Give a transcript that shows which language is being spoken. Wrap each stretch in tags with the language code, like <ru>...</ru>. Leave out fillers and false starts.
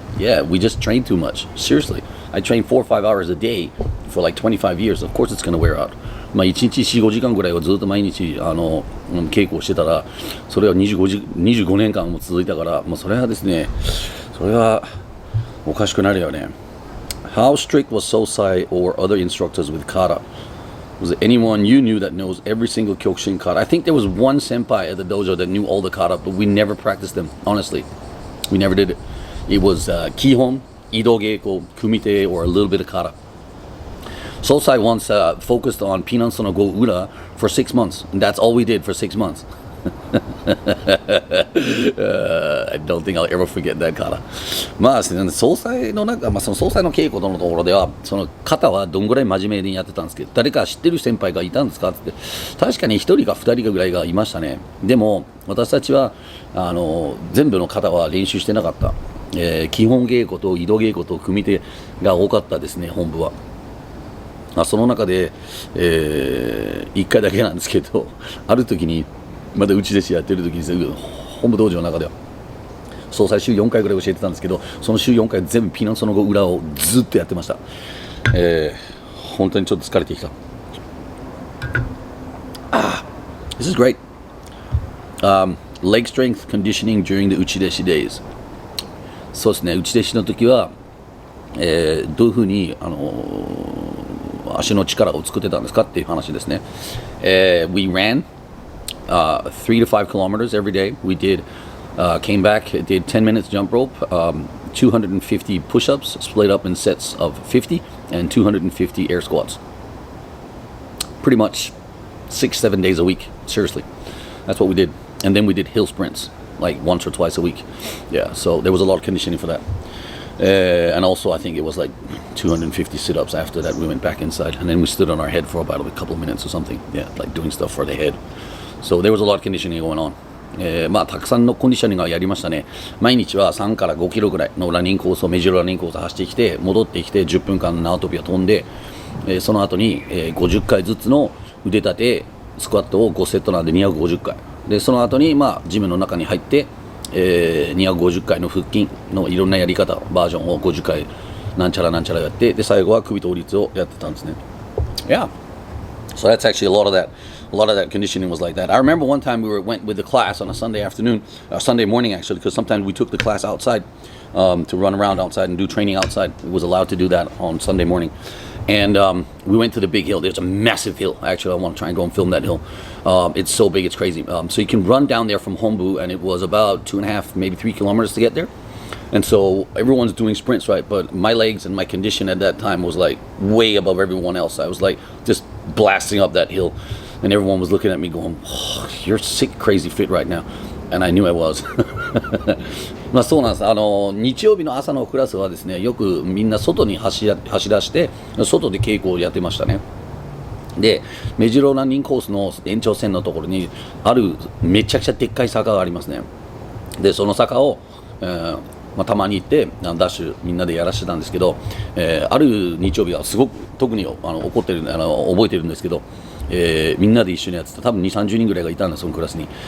<en>Yeah, we just train too much. Seriously, I train 4 or 5 hours a day for like 25 years. Of course, it's going to wear out.</en> <ja>1日4、5時間ぐらいをずっと毎日稽古をしてたら、それは25年間も続いたから、それはですね、それはおかしくなるよね。</ja> <en>How strict was Sosai or other instructors with kata? Was there anyone you knew that knows every single Kyokushin kata? I think there was one senpai at the dojo that knew all the kata, but we never practiced them, honestly. We never did it. It was Kihon, Ido Geiko, Kumite, or a little bit of kata. Sosai once focused on Pinanso no Go Ura for 6 months, and that's all we did for 6 months. I don't think I'll ever forget that kata.</en> <ja>総裁のその総裁の稽古のところでは、その肩はどんぐらい真面目にやってたんですけど、誰か知ってる先輩がいたんですかって、確かに1人か2人ぐらいがいましたね。でも私たちは全部の肩は練習してなかった。基本稽古と移動稽古と組手が多かったですね、本部は。その中で、1回だけなんですけど、ある時にまだ内弟子やってる時に本部道場の中では総裁週4回ぐらい教えてたんですけど、その週4回全部ピナンソの裏をずっとやってました。本当にちょっと疲れてきた。</ja> <en>This is great. Leg strength conditioning during the 内弟子 days.</en> <ja>そうですね、内弟子の時は、どういうふうに足の力を作ってたんですかっていう話ですね。</ja> <en>We ran 3 to 5 kilometers every day. We came back, did 10 minutes jump rope, 250 push-ups split up in sets of 50 and 250 air squats. Pretty much 6-7 days a week. Seriously, that's what we did. And then we did hill sprints like once or twice a week. Yeah, so there was a lot of conditioning for that. And also I think it was like 250 sit-ups. After that we went back inside and then we stood on our head for about a couple of minutes or something. Yeah, like doing stuff for the head. So there was a lot of conditioning going on.</en> <ja>たくさんのコンディショニングがやりましたね。毎日は3から5キロぐらいのランニングコースをメジャーランニングコースを走ってきて、戻ってきて10分間縄跳びを飛んで、その後に50回ずつの腕立てスクワットを5セットなんで250回で、その後にジムの中に入って、250回の腹筋のいろんなやり方バージョンを50回なんちゃらなんちゃらやって、で最後は首倒立をやってたんですね。</ja> <en>Yeah. So that's actually a lot of that conditioning was like that. I remember one time we went with the class on a Sunday afternoon, Sunday morning actually, because sometimes we took the class outside to run around outside and do training outside. It was allowed to do that on Sunday morning. And we went to the big hill. There's a massive hill. Actually, I want to try and go and film that hill. It's so big, it's crazy. So you can run down there from Hombu, and it was about 2.5, maybe 3 kilometers to get there. And so everyone's doing sprints, right? But my legs and my condition at that time was like way above everyone else. I was like just blasting up that hill. And everyone was looking at me going, oh, you're sick, crazy fit right now. And I knew I was.</en> <ja>まあそうなんです。日曜日の朝のクラスはですね、よくみんな外に走らして、外で稽古をやってましたね。で、目白ランニングコースの延長線のところにあるめちゃくちゃでっかい坂がありますね。で、その坂を、まあ、たまに行ってダッシュみんなでやらしてたんですけど、ある日曜日はすごく特に怒ってる覚えてるんですけど、みんなで一緒にやってた多分2、30人ぐらいがいたんだそのクラスに。</ja>